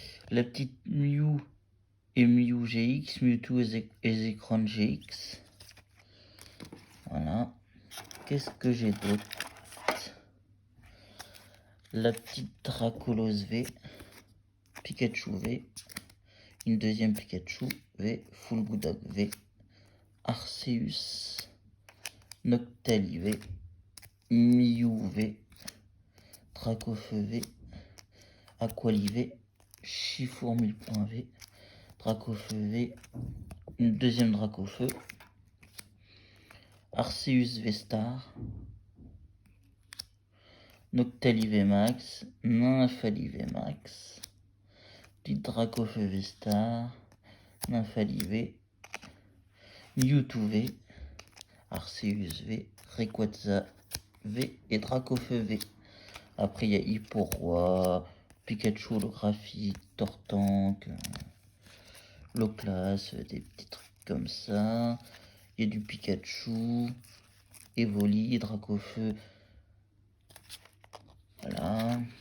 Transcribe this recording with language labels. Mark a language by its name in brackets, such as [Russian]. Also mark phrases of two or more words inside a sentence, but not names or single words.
[French] La petite Mew et Mew GX, Mewtwo et Zekrom GX. Voilà. Qu'est-ce que j'ai d'autre? La petite Dracolos V, Pikachu V, une deuxième Pikachu V, Full Gudok V, Arceus, Noctali V, Mew V, Dracofeu V, Aquali V, Chifour 1000 points V, Dracofeu V, une deuxième Dracofeu, Arceus V Star, Noctali V Max, Nymphali V Max, petite Dracofeu V Star, Nymphali V, Mewtwo V, Arceus V, Rayquaza V et Dracofeu V. Après il y a Hipporoi, Pikachu holographique, Tortank, Loclas, des petits trucs comme ça. Il y a du Pikachu, Evoli, Dracofeu. Voilà.